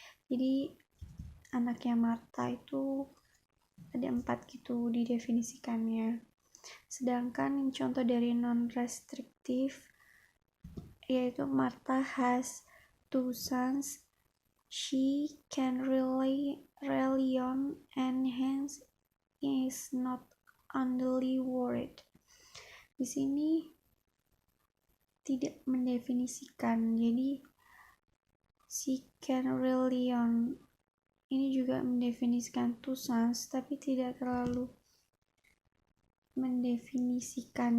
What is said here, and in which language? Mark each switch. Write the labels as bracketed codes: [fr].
[id] Jadi anaknya Martha itu ada 4 gitu didefinisikannya. Sedangkan contoh dari non-restrictive yaitu [en] Martha has 2 sons she can rely on and hence is not unduly worried. [id] Di sini tidak mendefinisikan, jadi [en] she can rely on [id] ini juga mendefinisikan 2 sons tapi tidak terlalu mendefinisikan.